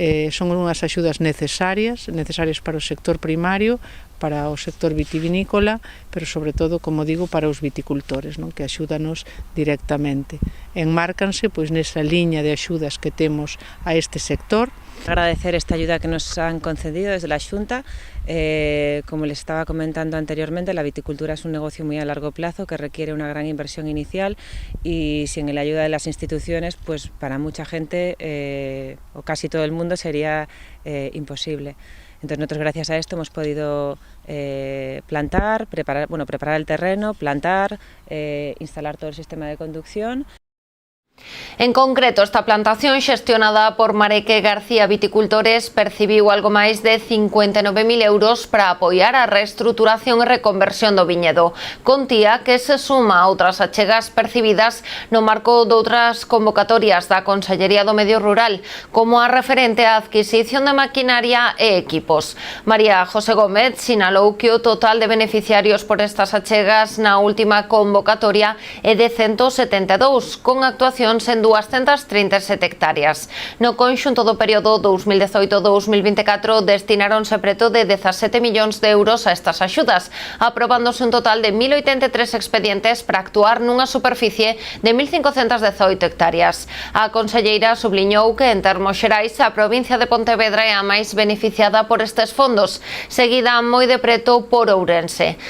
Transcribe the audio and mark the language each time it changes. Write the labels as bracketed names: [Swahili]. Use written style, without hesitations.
[Galician] Son unhas axudas necesarias para o sector primario, para o sector vitivinícola, pero sobre todo, como digo, para os viticultores, non? Que axúdanos directamente. Enmárcanse pois nesa liña de axudas que temos a este sector. [Spanish] Agradecer esta ayuda que nos han concedido desde la Xunta. Como les estaba comentando anteriormente, la viticultura es un negocio muy a largo plazo que requiere una gran inversión inicial y sin la ayuda de las instituciones, pues para mucha gente o casi todo el mundo sería imposible. Entonces nosotros gracias a esto hemos podido plantar, preparar el terreno, plantar, instalar todo el sistema de conducción. [Galician] En concreto, esta plantación xestionada por Mareque García Viticultores percibiu algo máis de 59.000 euros para apoiar a reestruturación e reconversión do viñedo. Contía que se suma a outras achegas percibidas no marco doutras convocatorias da Consellería do Medio Rural, como a referente á adquisición de maquinaria e equipos. María José Gómez sinalou que o total de beneficiarios por estas achegas na última convocatoria é de 172, con actuación en 237 hectáreas. No conxunto do período 2018-2024 destináronse preto de 17 millóns de euros a estas axudas, aprobándose un total de 1.083 expedientes para actuar nunha superficie de 1.518 hectáreas. A conselleira subliñou que, en termos xerais, a provincia de Pontevedra é a máis beneficiada por estes fondos, seguida moi de preto por Ourense.